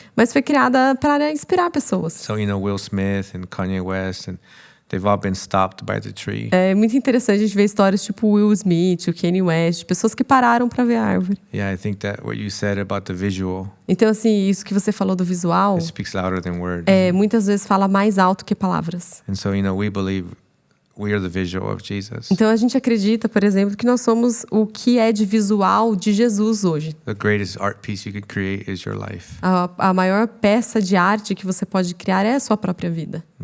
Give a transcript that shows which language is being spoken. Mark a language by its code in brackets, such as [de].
[pt] Mas foi criada para inspirar pessoas. [en] So, Will Smith and Kanye West, and they've all been stopped by the tree. [pt] É muito interessante a gente ver histórias tipo o Will Smith, o Kanye West, pessoas que pararam para ver a árvore. [en] Yeah, I think that what you said about the visual, [pt] Então, assim, isso que você falou do visual, [en] it speaks louder than words. [pt] muitas vezes fala mais alto que palavras. [en] And so, we believe we are the visual of Jesus. [pt] Então, a gente acredita, por exemplo, que nós somos o que é de visual de Jesus hoje. [en] The greatest art piece you could create is your life. [pt] A maior peça de arte que você pode criar é a sua própria vida.